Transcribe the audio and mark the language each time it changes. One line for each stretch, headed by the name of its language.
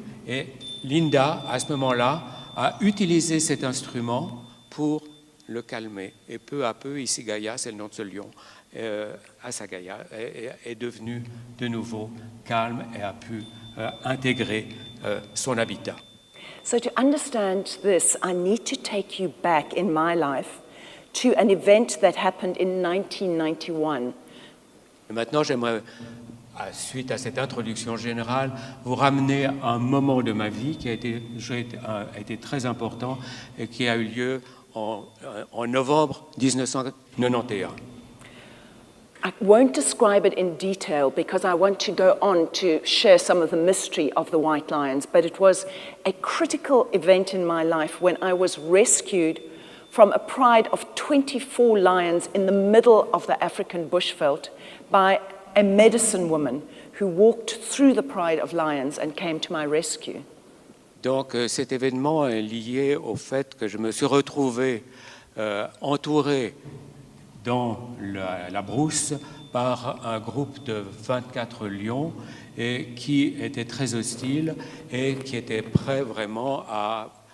French: Et Linda, à ce moment-là, a utilisé cet instrument pour le calmer. Et peu à peu, Isigaya, c'est le nom de ce lion, Asagaya, est devenu de nouveau calme et a pu intégrer son habitat.
English: So to understand this, I need to take you back in my life to an event that happened in 1991.
French: Et maintenant, j'aimerais, suite à cette introduction générale, vous ramener à un moment de ma vie qui a été très important et qui a eu lieu en novembre 1991.
English: I won't describe it in detail because I want to go on to share some of the mystery of the white lions, but it was a critical event in my life when I was rescued from a pride of 24 lions in the middle of the African bushveld by a medicine woman who walked through the pride of lions and came to my rescue.
French: Donc cet événement est lié au fait que je me suis retrouvé entouré dans la brousse par un groupe de 24 lions et qui étaient très hostiles et qui étaient prêts vraiment à...